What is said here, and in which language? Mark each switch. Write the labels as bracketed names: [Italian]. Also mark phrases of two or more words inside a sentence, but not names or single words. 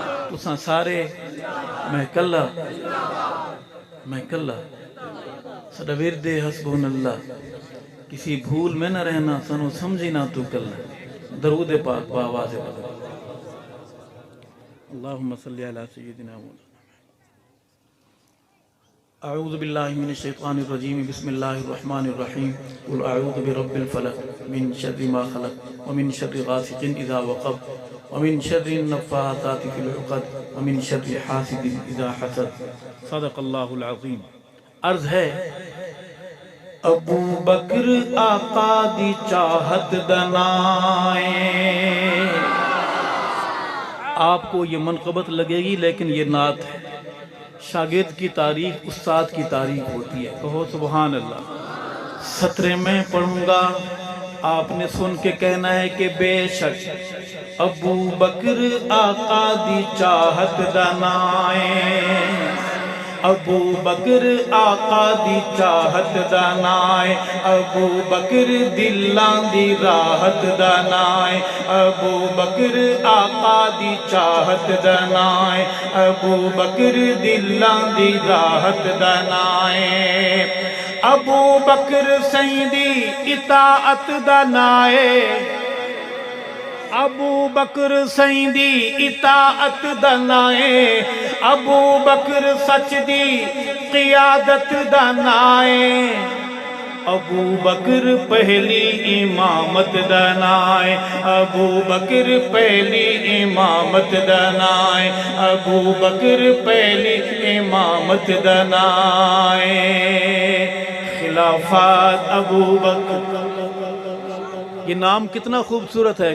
[Punjabi] ਤੁਸਾਂ ਸਾਰੇ ਮੈਂ ਕੱਲਾ ਸਦਾ ਵਿਰਦੇ [Arabic] حسبنا الله [Urdu] کسی بھول میں نہ رہنا [Punjabi] ਸਨੋ ਸਮਝੀ ਨਾ ਤੂ ਕੱਲਾ ਦਰੂਦ ਪਾਕ ਬਾਵਾਜ਼ ਬਦਲ [Arabic] اللهم صل على سيدنا مولانا أعوذ بالله من الشيطان الرجيم بسم الله الرحمن الرحيم قل أعوذ برب الفلق من شر ما خلق ومن شر غاسق إذا وقب ومن شر النفاثات في العقد ومن شر حاسد إذا حسد صدق الله العظيم. [Urdu] عرض ہے [Punjabi] ਅਬੂ ਬਕਰ ਆਕਾ ਦੀ ਚਾਹਤ ਦਨਾਏ। [Urdu] آپ کو یہ منقبت لگے گی لیکن یہ نعت ہے. شاگرد کی تعریف استاد کی تعریف ہوتی ہے. کہو سبحان اللہ۔ سترے میں پڑھوں گا، آپ نے سن کے کہنا ہے کہ بیشک [Punjabi] ਅਬੂ ਬਕਰ ਆਕਾ ਦੀ ਚਾਹਤ ਦਨਾਏ। ਅਬੂ ਬਕਰ ਆਕਾ ਦੀ ਚਾਹਤ ਦਨਾਏ, ਅਬੂ ਬਕਰ ਦਿਲਾਂ ਦੀ ਰਾਹਤ ਦਨਾਏ। ਅਬੂ ਬਕਰ ਆਕਾ ਦੀ ਚਾਹਤ ਦਨਾਏ, ਅਬੂ ਬਕਰ ਦਿਲਾਂ ਦੀ ਰਾਹਤ ਦਨਾਏ। ਅਬੂ ਬਕਰ ਸਈਦੀ ਇਤਾਅਤ ਦਨਾਏ, ਅਬੂ ਬਕਰ ਸਈਦੀ ਇਤਾਅਤ ਦਨਾਏ। ਅਬੂ ਬਕਰ ਸਚ ਦੀ ਕ਼ਿਯਾਦਤ ਦਨਾਏ। ਅਬੂ ਬਕਰ ਪਹਿਲੀ ਇਮਾਮਤ ਦਨਾਏ, ਅਬੂ ਬਕਰ ਪਹਿਲੀ ਇਮਾਮਤ ਦਨਾਏ। ਅਬੂ ਬਕਰ ਪਹਿਲੀ ਇਮਾਮਤ ਦਨਾਏ। [Urdu] خلافت ابو بکر، یہ نام کتنا خوبصورت ہے.